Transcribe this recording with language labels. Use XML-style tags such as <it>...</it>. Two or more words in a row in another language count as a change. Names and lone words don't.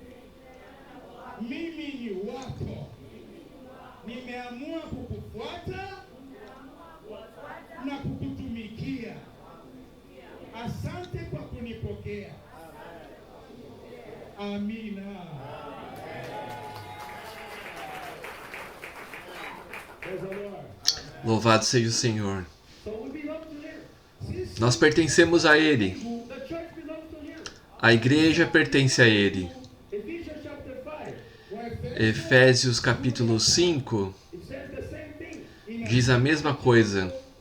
<sw>Mimi ni wako. Nimeamua kukufuata na kukutumikia. Asante kwa kunipokea. Amina.</sw> <pt>Louvado seja o Senhor. Nós pertencemos a Ele. A igreja pertence a Ele. Efésios capítulo 5 diz a mesma coisa.</pt>